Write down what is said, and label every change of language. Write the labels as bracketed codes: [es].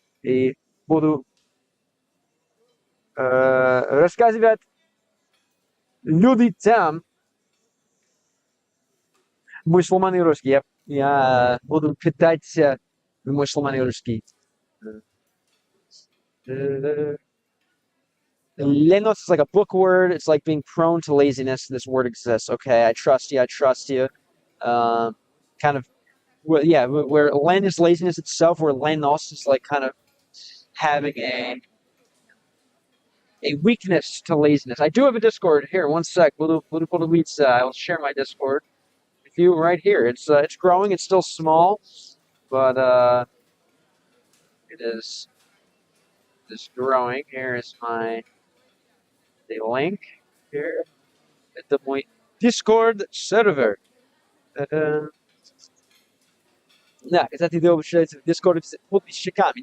[ru] И буду рассказывать люди там мой сломанный русский. Я буду питаться мой сломанный русский. [en] Lenos is like a book word. It's like being prone to laziness. This word exists. Okay, I trust you. Kind of, well, yeah, where len is laziness itself, where lenos is like kind of having a weakness to laziness. I do have a Discord here. One sec. I'll share my Discord with you right here. It's growing. It's still small, but it is growing. Here is the link here at the my Discord server. [ru] Да, кстати, ты общаешься в Discord с подписчиками.